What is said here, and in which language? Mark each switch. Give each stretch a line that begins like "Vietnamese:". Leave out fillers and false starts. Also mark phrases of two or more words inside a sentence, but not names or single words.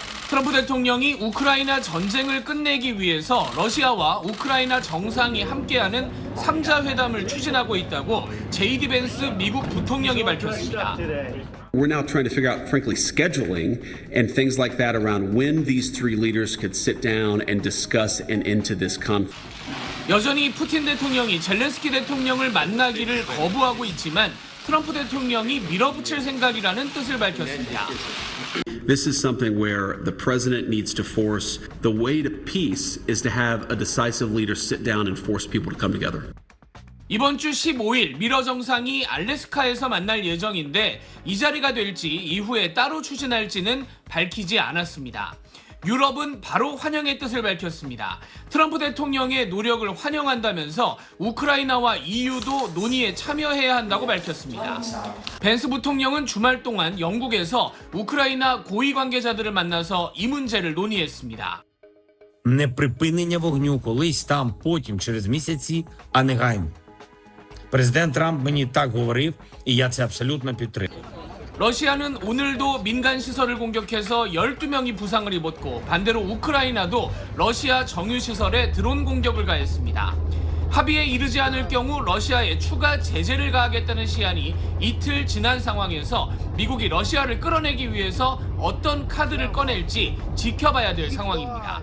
Korean: 트럼프 대통령이 우크라이나 전쟁을 끝내기 위해서 러시아와 우크라이나 정상이 함께하는 3자 회담을 추진하고 있다고 제이디 벤스 미국 부통령이 밝혔습니다.
English: We're now trying to figure out, frankly, scheduling and things like that around when these three leaders could sit down and discuss an end to this conflict.
Korean: 여전히 푸틴 대통령이 젤렌스키 대통령을 만나기를 거부하고 있지만 트럼프 대통령이 밀어붙일 생각이라는 뜻을 밝혔습니다.
English: This is something where the president needs to force. The way to peace is to have a decisive leader sit down and force people to come together.
Korean: 이번 주 15일 미러 정상이 알래스카에서 만날 예정인데 이 자리가 될지 이후에 따로 추진할지는 밝히지 않았습니다. 유럽은 바로 환영의 뜻을 밝혔습니다. 트럼프 대통령의 노력을 환영한다면서 우크라이나와 EU도 논의에 참여해야 한다고 밝혔습니다. 벤스 부통령은 주말 동안 영국에서 우크라이나 고위 관계자들을 만나서 이 문제를 논의했습니다.
Ukrainian: Неприпинення вогню колись там, потім, через місяці, а негайно. Президент Трамп мені так говорив, і я це абсолютно підтримую.
Korean: 러시아는 오늘도 민간 시설을 공격해서 12명이 부상을 입었고 반대로 우크라이나도 러시아 정유시설에 드론 공격을 가했습니다. 합의에 이르지 않을 경우 러시아에 추가 제재를 가하겠다는 시한이 이틀 지난 상황에서 미국이 러시아를 끌어내기 위해서 어떤 카드를 꺼낼지 지켜봐야 될 상황입니다.